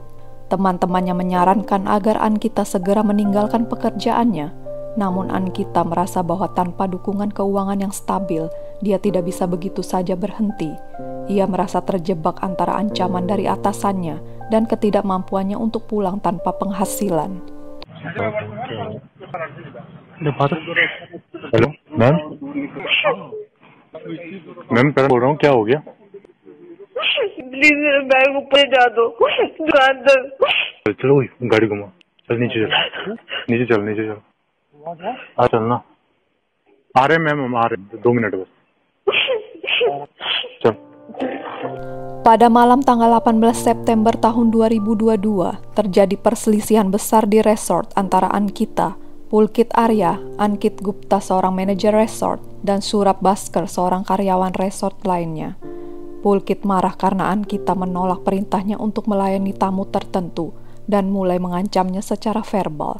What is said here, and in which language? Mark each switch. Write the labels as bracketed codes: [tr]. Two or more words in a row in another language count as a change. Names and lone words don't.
[id] Teman-temannya menyarankan agar Ankita segera meninggalkan pekerjaannya. Namun Ankita merasa bahwa tanpa dukungan keuangan yang stabil, dia tidak bisa begitu saja berhenti. Ia merasa terjebak antara ancaman dari atasannya dan ketidakmampuannya untuk pulang tanpa penghasilan. [en] hello ma'am ma'am [hi] पहले बोल रहा हूँ क्या हो गया प्लीज मेरा बैग ऊपर जा दो दुकान तक चलो गाड़ी घुमा चल नीचे चल नीचे चल हाँ चल ना आ रहे मैम हम आ रहे 2 मिनट बस चल. [id] Pada malam tanggal 18 September tahun 2022, terjadi perselisihan besar di resort antara Ankita, Pulkit Arya, Ankit Gupta seorang manajer resort, dan Surab Basker seorang karyawan resort lainnya. Pulkit marah karena Ankita menolak perintahnya untuk melayani tamu tertentu dan mulai mengancamnya secara verbal.